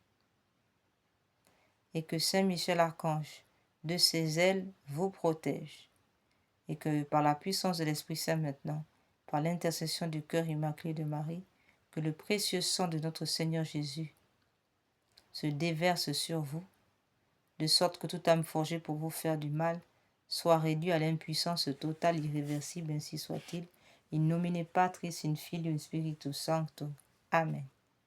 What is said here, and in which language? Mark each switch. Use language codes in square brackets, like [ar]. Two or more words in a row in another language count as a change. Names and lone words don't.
[fr] et que Saint Michel Archange, de ses ailes, vous protège, et que par la puissance de l'Esprit Saint maintenant, par l'intercession du cœur immaculé de Marie, que le précieux sang de notre Seigneur Jésus se déverse sur vous, de sorte que toute âme forgée pour vous faire du mal soit réduite à l'impuissance totale, irréversible, ainsi soit-il. [la] In nomine Patris, in Filio, in Spiritus Sancto. Amen.